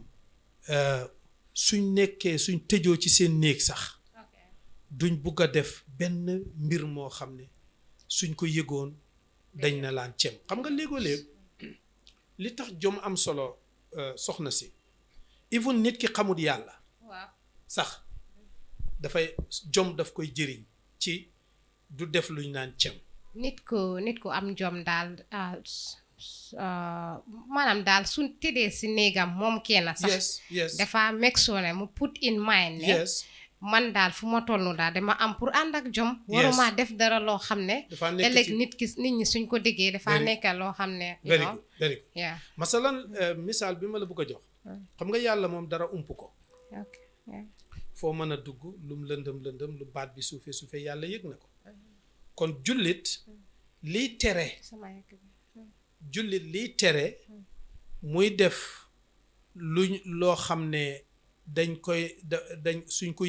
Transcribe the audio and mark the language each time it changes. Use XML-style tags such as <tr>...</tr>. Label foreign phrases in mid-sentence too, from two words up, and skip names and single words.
<wo>suñ nekkee suñ tëjoo ci seen néeg sax duñ bugg a def benn mbir moo xam ne suñ ko yëgoon dañ na laan cem xam nga léegoo-léeg li tax jom am solo soxna si even nit ki xamul yàlla sax dafay jom daf koy jëriñ ci du def luñ naan cem nit ku am jom daal maanaam daal suñ tëddee si néegam moom kenn sax dafa</wo> <en>make sure</en> <wo>ne mu</wo> <en>put in mind</en> <wo>ne man daal fu ma toll daal dama am pour ànd ak jom waruma def dara loo xam ne ëllëg nit ñi suñ ko déggee dafa nekk loo xam ne</wo> <en>very good</en> <wo>masalan misaal bi ma la bëgg a jox xam nga yàlla moom dara ump ko foo mën a dugg lum lëndëm lu baat bi suufe yàlla yëg na ko kon jullit liy tere muy def loo xam ne dañ suñ ko</wo>